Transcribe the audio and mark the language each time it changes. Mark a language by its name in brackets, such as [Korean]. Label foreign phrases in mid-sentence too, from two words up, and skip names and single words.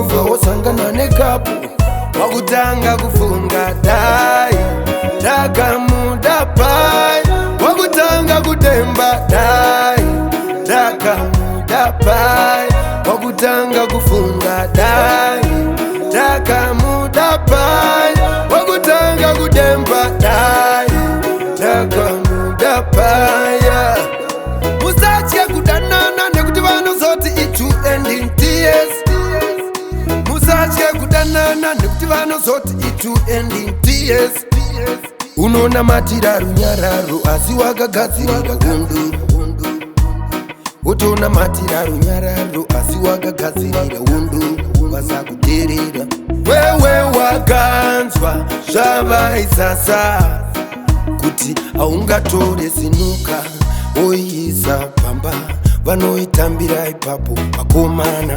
[Shona] Ubva wasangana nekapu, wakutanga kufunga dai, ndakamuda pai, wakutanga kudemba dai, ndakamuda pai, wakutanga kufunga dai, ndakamuda pai, wakutanga kudemba dai, ndakamuda pai. Musatye kudanana nekuti vanozoti [English] it will end in tears. [Shona] Musatye kudanana nekuti vanozoti [English] it will end in tears. [Shona] Unonamatira runyararo asi wakagadzirira hundu. Utonamatira runyararo asi wakagadzirira hundu. Vasakuteerera. Wewe wakanzwa zvavaisasa kuti haungatore zinuka oiisa pamba, vanoitambira ipapo vakomana.